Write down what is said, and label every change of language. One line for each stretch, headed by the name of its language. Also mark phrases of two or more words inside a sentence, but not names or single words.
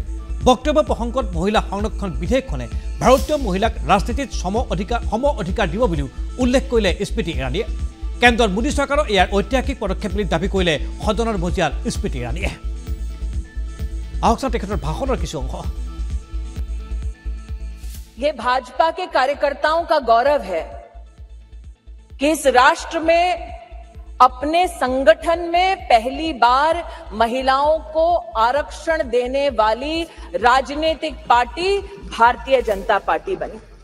Assamese: বক্তব্য প্ৰসংগত মহিলা সংৰক্ষণ বিধেয়কখনে ভাৰতীয় মহিলাক ৰাজনীতিত সম অধিকাৰ দিব বুলিও উল্লেখ কৰিলে স্মৃতি ইৰাণীয়ে। কেন্দ্ৰৰ মোদী চৰকাৰৰ ইয়াৰ ঐতিহাসিক পদক্ষেপ বুলি দাবী কৰিলে সদনৰ মজিয়াৰ স্মৃতি ইৰাণীয়ে। আহকচোন তেখেতৰ ভাষণৰ কিছু অংশ।
Hindi: ये भाजपा के कार्यकर्ताओं का गौरव है कि इस राष्ट्र में अपने संगठन में पहली बार महिलाओं को आरक्षण देने वाली राजनीतिक पार्टी भारतीय जनता पार्टी बनी।